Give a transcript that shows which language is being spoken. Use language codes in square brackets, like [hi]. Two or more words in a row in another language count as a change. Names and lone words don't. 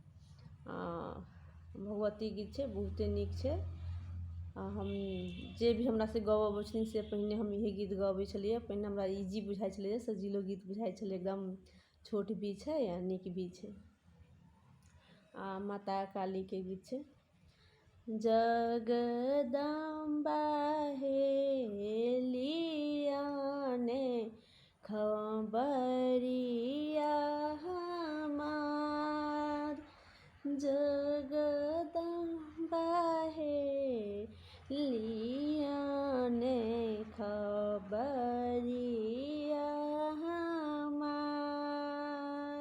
[mai] भगवती गीत छै, बहुते नीक छै। हम जे भी हमरा से गाबऽ अबै छथिन से पहिने हम इहे गीत गबै छलिए। पहिने हमरा इजी बुझाइ छलै, सजीलो गीत बुझाइ छलै, एकदम छोट भी छै आ नीक भी छै। माता काली के गीत छै। जगदम्बा हेलियाने खबरिया हमार, जगदम्बा हेलियाने खबरिया हमार।